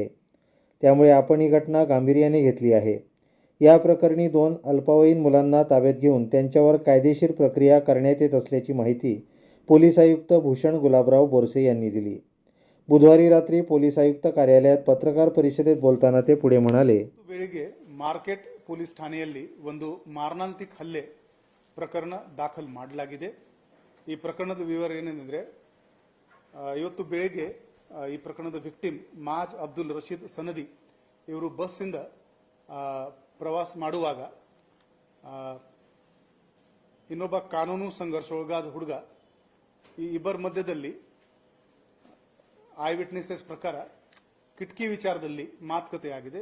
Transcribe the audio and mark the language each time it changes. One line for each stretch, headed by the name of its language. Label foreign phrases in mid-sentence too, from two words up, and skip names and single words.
Marathi: त्यामुळे आपण ही घटना गांभीर्याने घेतली आहे. या प्रकरणी 2 अल्पवयीन मुलांना ताब्यात घेऊन त्यांच्यावर कायदेशीर प्रक्रिया करण्यात येत असल्याची माहिती पोलीस आयुक्त भूषण गुलाबराव बोरसे यांनी दिली. बुधवारी रात्री पोलीस आयुक्त कार्यालयात पत्रकार परिषदेत बोलताना ते पुढे म्हणाले,
Kannada: ಬೆಳಿಗ್ಗೆ ಮಾರ್ಕೆಟ್ ಪೊಲೀಸ್ ಠಾಣೆಯಲ್ಲಿ ಒಂದು ಮಾರಣಾಂತಿಕ ಹಲ್ಲೆ ಪ್ರಕರಣ ದಾಖಲು ಮಾಡಲಾಗಿದೆ. ಈ ಪ್ರಕರಣದ ವಿವರ ಏನೆಂದರೆ, ಇವತ್ತು ಬೆಳಿಗ್ಗೆ ಈ ಪ್ರಕರಣದ ವಿಕ್ಟಿಮ್ ಮಾಜ್ ಅಬ್ದುಲ್ ರಶೀದ್ ಸನದಿ ಇವರು ಬಸ್ ಇಂದ ಪ್ರವಾಸ ಮಾಡುವಾಗ ಇನ್ನೊಬ್ಬ ಕಾನೂನು ಸಂಘರ್ಷ ಹುಡುಗ ಈ ಇಬ್ಬರ ಮಧ್ಯದಲ್ಲಿ
English: eye witnesses
Kannada: ಪ್ರಕಾರ ಕಿಟಕಿ ವಿಚಾರದಲ್ಲಿ ಮಾತುಕತೆ ಆಗಿದೆ.